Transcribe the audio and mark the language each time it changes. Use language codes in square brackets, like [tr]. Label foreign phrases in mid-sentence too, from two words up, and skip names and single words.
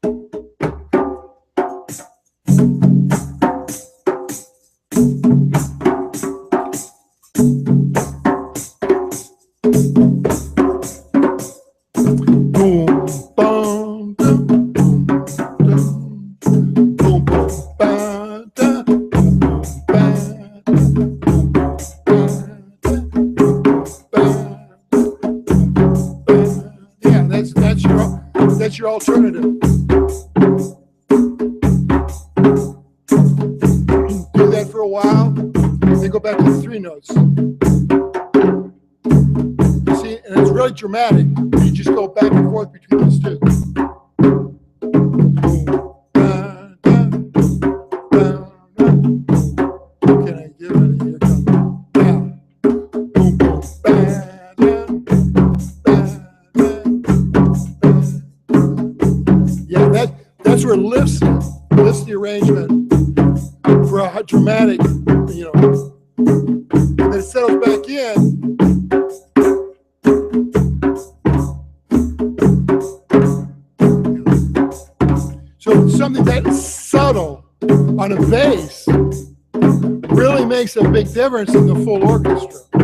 [en] Boom, bum, dum, dum, boom, boom, ba, da, boom, boom, ba, da, boom, boom, ba, da, ba. Yeah, that's your alternative. Do that for a while, then go back to the three notes. See, and it's really dramatic. You just go back and forth between those two. Can I give it a year? Yeah. Boom, boom, ba, da, ba, da. Yeah, that's where it lifts the arrangement for a dramatic, and then it settles back in. So something that subtle on a bass really makes a big difference in the full orchestra.